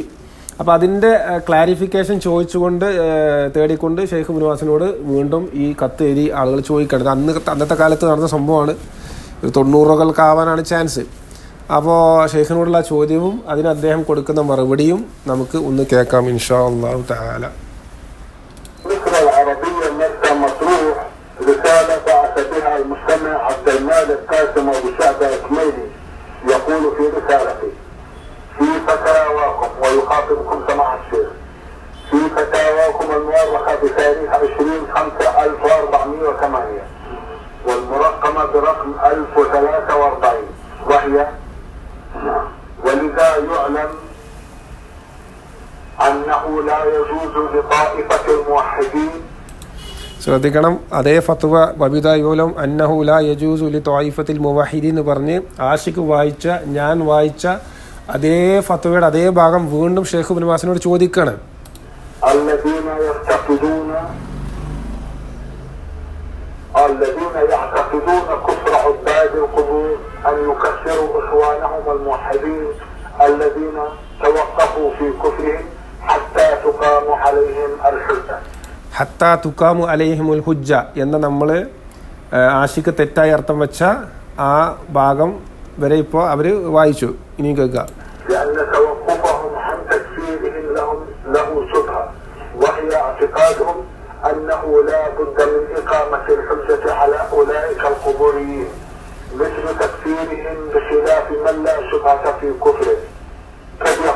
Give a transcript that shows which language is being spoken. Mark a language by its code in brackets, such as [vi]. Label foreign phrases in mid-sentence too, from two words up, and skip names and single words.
[ml] അപ്പോൾ അതിൻ്റെ ക്ലാരിഫിക്കേഷൻ തേടിക്കൊണ്ട് ഷെയ്ഖ് ഇബ്നു ബാസിനോട് വീണ്ടും ഈ കത്ത് എഴുതി ആളുകൾ ചോദിക്കേണ്ടത്. അന്നത്തെ കാലത്ത് നടന്ന സംഭവമാണ്. 90-കൾക്കാവാനാണ് ചാൻസ്. അപ്പോൾ ഷെയ്ഖിനോടുള്ള ചോദ്യവും അതിന് അദ്ദേഹം കൊടുക്കുന്ന മറുപടിയും നമുക്ക് ഒന്ന് കേൾക്കാം [ar] إن شاء الله تعالى. رسالة بعث بها المستمع عبد المالك قاسم أبو شعبة إكميلي يقول في رسالته: في فتاواكم، ويخاطبكم سماحة الشيخ، في فتاواكم المؤرخة بتاريخ 20/5/1408 والمرقمة برقم 1043 وهي ولذا يعلم أنه لا يجوز لطائفة الموحدين. [ml] ശ്രദ്ധിക്കണം, അതേ ഫത്വ [ar] ولذا يعلم أنه لا يجوز لطائفة الموحدين [ml] എന്ന് പറഞ്ഞ് ആഷിഖ് ഞാൻ വായിച്ച അതേ ഫത്വയുടെ അതേ ഭാഗം വീണ്ടും ഷെയ്ഖ് ഇബ്നു ബാസിനോട് ചോദിക്കുകയാണ്. [ar] الذين يعتقدون كفر عباد القبور أن يكفروا إخوانهم الموحدين الذين توقفوا في كفرهم حتى تقام عليهم الحجة. حتى تقام عليهم الحجة [ml] എന്ന നമ്മൾ ആഷിഖ് തെറ്റായി അർത്ഥം വെച്ച ആ ഭാഗം വരെ ഇപ്പോൾ അവർ വായിച്ചു. ഇനി കേൾക്കുക. [ar] أنه لا بد من إقامة الحجة على أولئك القبوريين مثل تكفيرهم بخلاف من لا شبهة في كفره